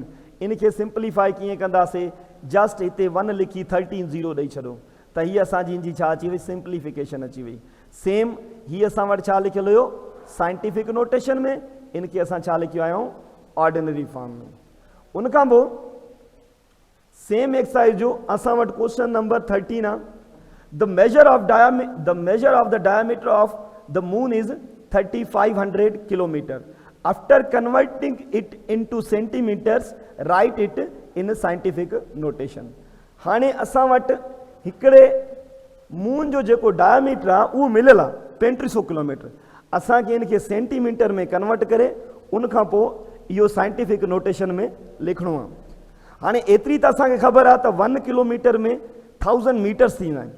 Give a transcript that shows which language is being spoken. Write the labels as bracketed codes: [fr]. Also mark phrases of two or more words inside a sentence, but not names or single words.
[sd] इनखे सिंप्लीफाई कीअं कंदासीं, जस्ट हिते 1 लिखी 13 0 ॾेई छॾो, त हीअ असांजी जी छा अची वई, सिंप्लीफिकेशन अची वई। सेम हीअ असां वटि छा लिखियलु हुयो [en] scientific notation [sd] में, इनखे असां छा लिखियो आहियूं [en] ordinary form [sd] में। उनखां पोइ [en] same exercise [sd] जो असां वटि [en] question number [sd] 13 आहे, [en] The measure of the diameter of the moon is 3500 kilometre. After converting it into centimetres write it in scientific notation. [sd] हाणे असां वटि हिकिड़े मून जो जेको डायमीटर आहे उहो मिलियल आहे 3500 किलोमीटर, असांखे इनखे सेंटीमीटर में कन्वर्ट करे उनखां पोइ इहो [en] scientific notation [sd] में लिखणो आहे। हाणे एतिरी त असांखे ख़बर आहे त 1 किलोमीटर में 1000 मीटर्स थींदा आहिनि।